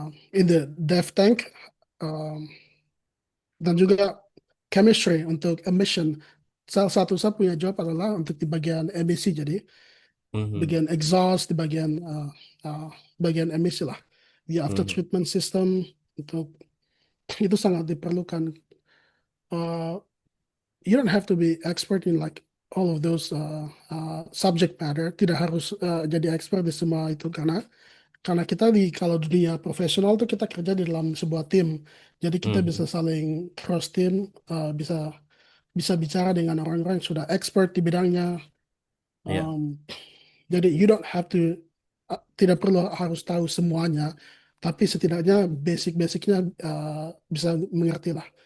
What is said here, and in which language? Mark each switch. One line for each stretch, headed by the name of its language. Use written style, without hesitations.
English: in the depth tank, um,
Indonesian: dan juga
English: chemistry untuk emission.
Indonesian: Salah satu saya punya job adalah untuk di bagian emisi, jadi Mhm. bagian exhaust, di bagian emisi lah, di after Mhm.
English: treatment system
Indonesian: untuk itu sangat diperlukan.
English: Uh, you don't have to be expert in like all of those subject matter.
Indonesian: Tidak harus jadi expert di semua itu karena kita di kalau dunia profesional tuh kita kerja di dalam sebuah tim. Jadi kita bisa Mhm. saling cross team, bisa bisa bicara dengan orang-orang yang sudah expert di bidangnya. Ya. Um, jadi
English: you don't have to
Indonesian: tidak perlu harus tahu semuanya, tapi setidaknya basic-basicnya bisa mengerti lah